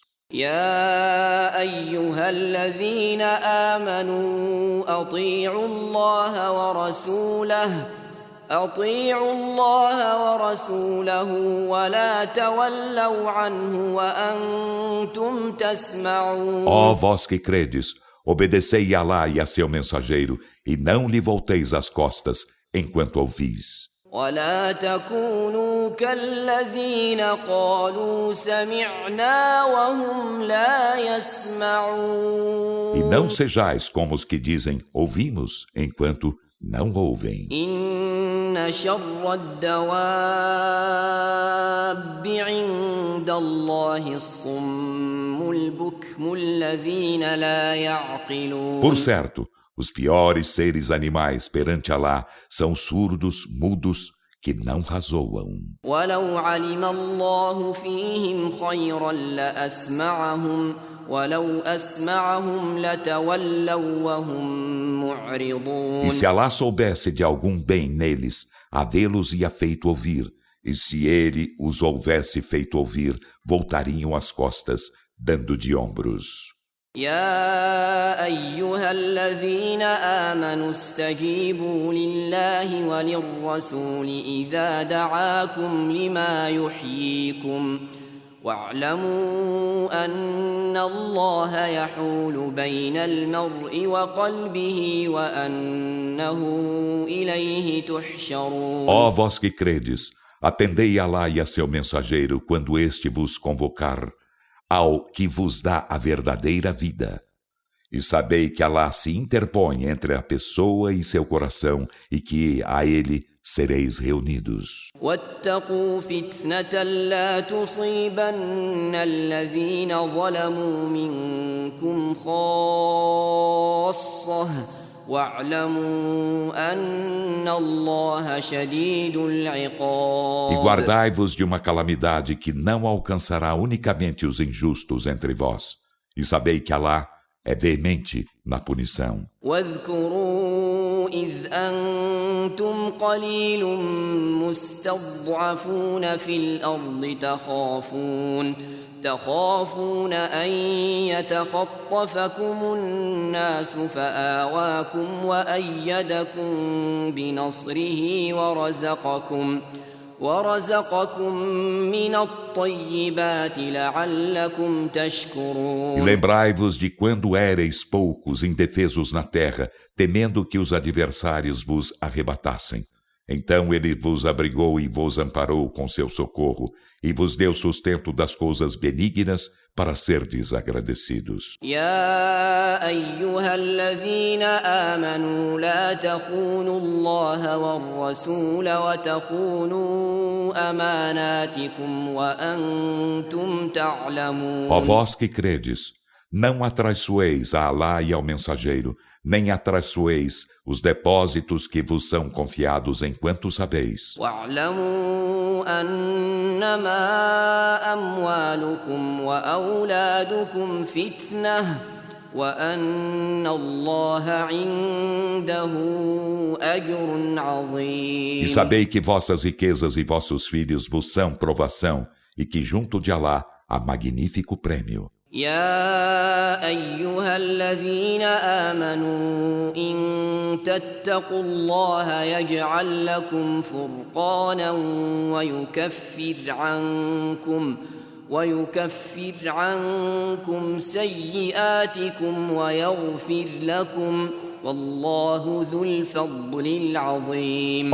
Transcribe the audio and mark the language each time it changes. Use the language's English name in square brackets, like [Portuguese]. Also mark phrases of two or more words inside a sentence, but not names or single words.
[Arabic] يا أيها الذين آمنوا أطيعوا الله ورسوله أطيعوا الله ورسوله ولا تولوا عنه وأنتم تسمعون. [Portuguese] Ó vós que credes, obedecei a Alá e a seu mensageiro, e não lhe volteis as costas enquanto ouvis. [Arabic] ولا تكونوا كالذين قالوا سمعنا وهم لا يسمعون. [Portuguese] E não sejais como os que dizem ouvimos enquanto não ouvem. [Arabic] إن شر الدواب عند الله الصم البكم الذين لا يعقلون. [Portuguese] Por certo, os piores seres animais perante Alá são surdos, mudos, que não razoam. [Arabic] ولو علم الله فيهم خيرا لأسمعهم ولو أسمعهم لتولوا وهم معرضون. [Portuguese] E se Alá soubesse de algum bem neles, havê-los ia feito ouvir, e se ele os houvesse feito ouvir, voltariam as costas, dando de ombros. [Arabic] يا أيها الذين آمنوا استجيبوا لله وللرسول إذا دعاكم لما يحييكم واعلموا أن الله يحول بين المرء وقلبه وأنه إليه تحشرون. [Portuguese] Ó vós que credes, atendei a Alá e a seu mensageiro quando este vos convocar ao que vos dá a verdadeira vida. E sabei que Alá se interpõe entre a pessoa e seu coração e que a ele sereis reunidos. [Arabic] واتقوا فتنة لا تصيبن الذين ظلموا منكم خاصة واعلموا أن الله شديد العقاب. [Portuguese] E guardai-vos de uma calamidade que não alcançará unicamente os injustos entre vós. E sabei que Alá é veemente na punição. [Arabic] واذكروا إذ أنتم قليل مستضعفون في الأرض تخافون أن يتخطفكم الناس فآواكم وأيدكم بنصره ورزقكم من الطيبات لعلكم تشكرون. [Portuguese] E lembrai-vos de quando éreis poucos indefesos na terra, temendo que os adversários vos arrebatassem. Então ele vos abrigou e vos amparou com seu socorro, e vos deu sustento das coisas benignas para serdes agradecidos. [Arabic] يا أيها الذين آمنوا لا تخونوا الله والرسول وتخونوا أماناتكم وأنتم تعلمون. [Portuguese] Ó vós que credes, não atraiçoeis a Alá e ao mensageiro, nem atraiçoeis os depósitos que vos são confiados enquanto sabeis. [Arabic] واعلموا أنما أموالكم وأولادكم فتنة وأن الله عنده أجر عظيم. [Portuguese] E sabei que vossas riquezas e vossos filhos vos são provação, e que junto de Alá há magnífico prêmio. [Arabic] يا أيها الذين آمنوا إن تتقوا الله يجعل لكم فرقانا ويكفر عنكم سيئاتكم ويغفر لكم والله ذو الفضل العظيم.